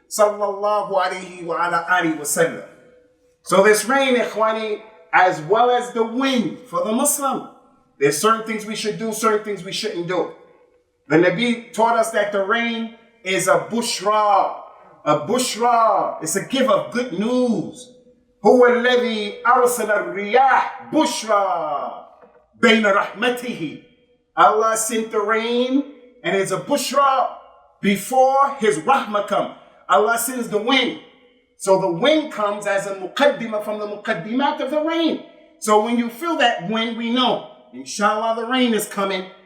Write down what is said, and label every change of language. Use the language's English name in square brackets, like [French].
[Arabic] Sallallahu alayhi wa ala alihi wa sallam. [English] So this rain, ikhwani, as well as the wind for the Muslim, there's certain things we should do, certain things we shouldn't do. The Nabi taught us that the rain is a bushra. A bushra. It's a give of good news. [Arabic] هو الذي أرسل الرياح بشرى بين رحمته. [English] Allah sent the rain and it's a bushra before his rahmah come. Allah sends the wind. So the wind comes as a muqaddimah from the muqaddimat of the rain. So when you feel that wind, we know, inshallah, the rain is coming.